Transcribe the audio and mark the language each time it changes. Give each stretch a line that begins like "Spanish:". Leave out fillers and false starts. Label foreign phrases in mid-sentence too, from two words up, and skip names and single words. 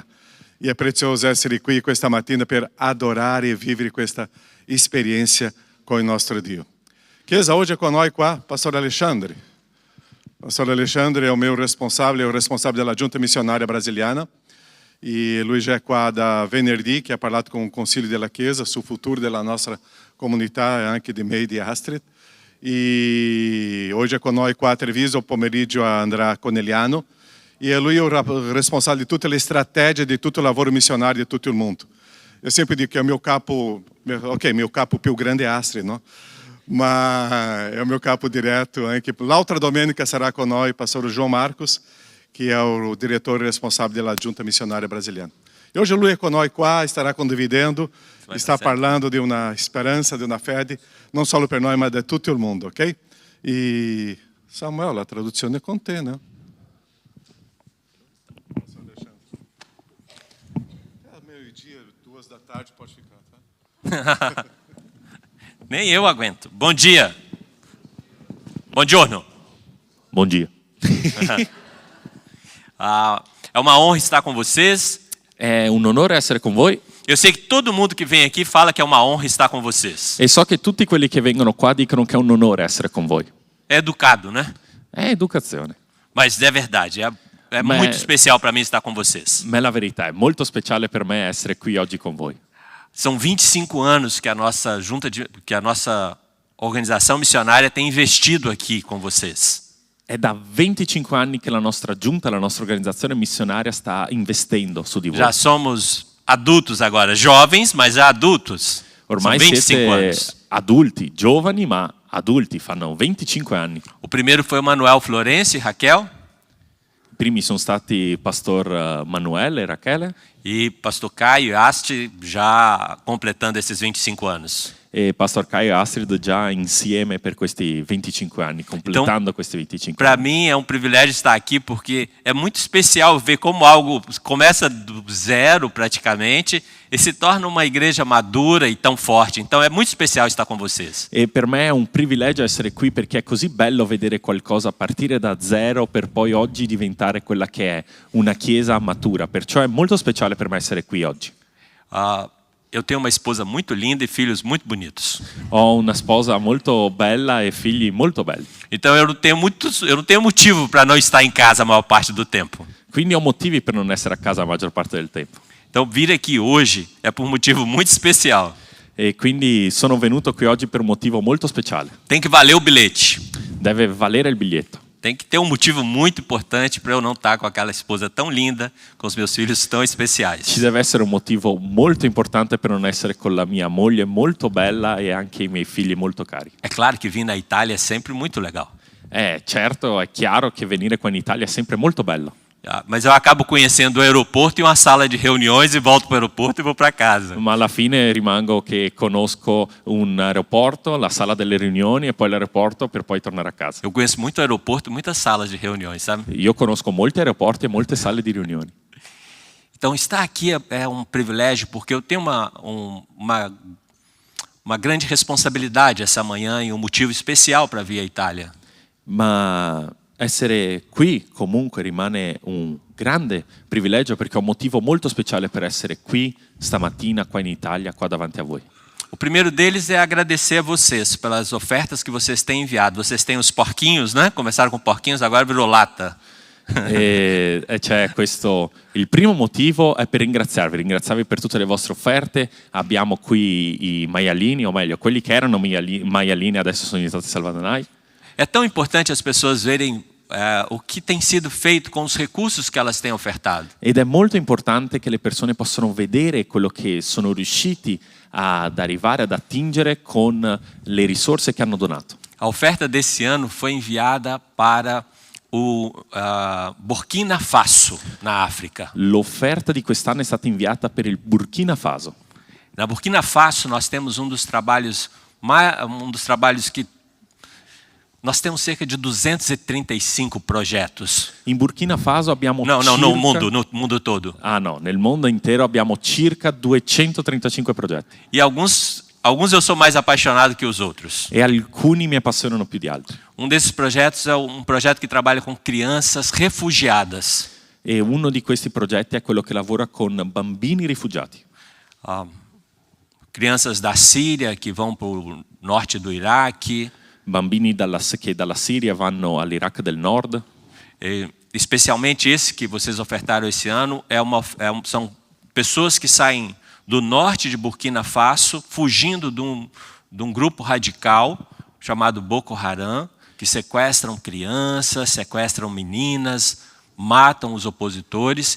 Italian: E è prezioso essere qui questa mattina per adorare e vivere questa esperienza con il nostro Dio. Chiesa, oggi è con noi qua Pastor Alexandre. Pastor Alexandre è il mio responsabile, è il responsabile della Giunta Missionária Brasiliana. E lui
Portuguese: já é
Italian: qua da venerdì, che ha parlato con il Consiglio della Chiesa sul futuro della nostra comunità e anche di me e di Astrid. E oggi è con noi qua a Treviso, il pomeriggio andrà con Eliano. E lui è il responsabile di tutte le strategie, di tutto il lavoro missionario di tutto il mondo.
Portuguese: Eu sempre digo que é o meu capo, meu
Italian: capo più grande
Portuguese: é Astrid, não? Mas é o meu capo direto.
Italian: L'altra domenica sarà con noi pastor João Marcos,
Portuguese: que é o diretor responsável da Junta Missionária Brasiliana.
Italian: E hoje lui é con noi qua, estará condividendo, está parlando de uma esperança, de uma fé, não só per noi, ma de tutto il mondo, ok? E Samuel, a traduzione è con te, né?
Portuguese: Meio-dia, 2 da tarde, pode ficar, tá? Nem eu aguento. Bom dia. Buongiorno. Bom dia. É uma honra estar com vocês.
Italian: È un onore essere con voi
Portuguese: Eu sei que todo mundo que vem aqui fala que é uma honra estar com vocês.
Italian: e so che tutti quelli che vengono qua dicono che è un onore essere con voi.
Portuguese: É educado, né?
Italian: È educazione,
Portuguese: Mas é verdade. É Mas- muito especial para mim estar com vocês.
Italian: ma è la verità, è molto speciale per me essere qui oggi con voi.
Portuguese: São 25 anos que a nossa que a nossa organização missionária tem investido aqui com vocês.
Italian: È da 25 anni che la nostra giunta, la nostra organizzazione missionaria sta investendo su di voi.
Portuguese: Já somos adultos agora, jovens, mas já adultos.
Italian: Ormai
Portuguese: São 25
Italian: siete
Portuguese: anos.
Italian: adulti, giovani ma adulti, fanno 25 anni.
Portuguese: O primeiro foi o Manuel Florencio e Raquel.
Italian: I primi sono stati Pastor Manuele e Rachele
Portuguese: E pastor Caio e Asti já completando esses 25 anos.
Italian: e Pastor Caio e Astrid già insieme per questi 25 anni, completando questi 25
Portuguese: Para
Italian: anni.
Portuguese: mim é um privilégio estar aqui porque é muito especial ver como algo começa do zero praticamente e se torna uma igreja madura e tão forte. Então é muito especial estar com vocês.
Italian: E per me è un privilegio essere qui perché è così bello vedere qualcosa partire da zero per poi oggi diventare quella che è una chiesa matura. Perciò è molto speciale per me essere qui oggi.
Portuguese: Eu tenho uma esposa muito linda e filhos muito bonitos.
Italian: Ho una sposa molto bella e figli molto belli.
Portuguese: Então eu não tenho motivo para não estar em casa a maior parte do tempo.
Italian: Quindi ho motivi per non essere a casa la maggior parte del tempo.
Portuguese: Então vir aqui hoje é por um motivo muito especial.
Italian: E quindi sono venuto qui oggi per un motivo molto speciale.
Portuguese: Tem que valer o bilhete.
Italian: Deve valere il biglietto.
Portuguese: Tem que ter um motivo muito importante para eu não estar com aquela esposa tão linda, com os meus filhos tão especiais.
Italian: Ci deve essere un motivo molto importante per non essere con la mia moglie molto bella e anche i miei figli molto cari.
Portuguese: É claro que vir na Itália é sempre muito legal.
Italian: Certo, è chiaro che venire qua in Italia è sempre molto bello.
Portuguese: Mas eu acabo conhecendo o aeroporto e uma sala de reuniões e volto para o aeroporto e vou para casa.
Italian: Ma alla fine rimango che conosco un aeroporto, la sala delle riunioni e poi l'aeroporto per poi tornare a casa.
Portuguese: Eu conheço muito aeroporto e muitas salas de reuniões, sabe?
Italian: Io conosco molti aeroporti e molte sale di riunioni.
Portuguese: Então estar aqui é um privilégio porque eu tenho uma grande responsabilidade essa manhã e um motivo especial para vir à Itália.
Italian: Ma essere qui comunque rimane un grande privilegio perché ho un motivo molto speciale per essere qui stamattina qua in Italia, qua davanti a voi.
Portuguese: O primeiro deles é agradecer a vocês pelas ofertas que vocês têm enviado. Vocês têm os porquinhos, né? Começaram com porquinhos, agora virou lata.
Italian: E c'è questo, il primo motivo è per ringraziarvi per tutte le vostre offerte. Abbiamo qui i maialini, o meglio, quelli che erano maialini adesso sono diventati salvadorai.
Portuguese: É tão importante as pessoas verem o que tem sido feito com os recursos que elas têm ofertado.
Italian: Ed è molto importante che le persone possano vedere quello che sono riusciti ad arrivare ad attingere con le risorse che hanno donato.
Portuguese: A oferta desse ano foi enviada para o Burkina Faso, na África.
Italian: L'offerta di quest'anno è stata inviata per il Burkina Faso.
Portuguese: Na Burkina Faso nós temos um dos trabalhos que nós temos cerca de 235 projetos.
Italian: In Burkina Faso abbiamo
Portuguese: No mundo todo.
Italian: Ah no, nel mondo intero abbiamo circa 235 progetti.
Portuguese: E alguns eu sou mais apaixonado que os outros.
Italian: E alcuni mi appassionano più di altri.
Portuguese: Desses projetos é um projeto que trabalha com crianças refugiadas.
Italian: E uno di questi progetti è quello che lavora con bambini rifugiati.
Portuguese: Crianças da Síria que vão para o norte do Iraque.
Italian: Bambini che dalla Siria vanno all'Iraq del Nord.
Portuguese: Especialmente esse que vocês ofertaram esse ano são pessoas que saem do norte de Burkina Faso, fugindo de um grupo radical chamado Boko Haram, que sequestram crianças, sequestram meninas, matam os opositores.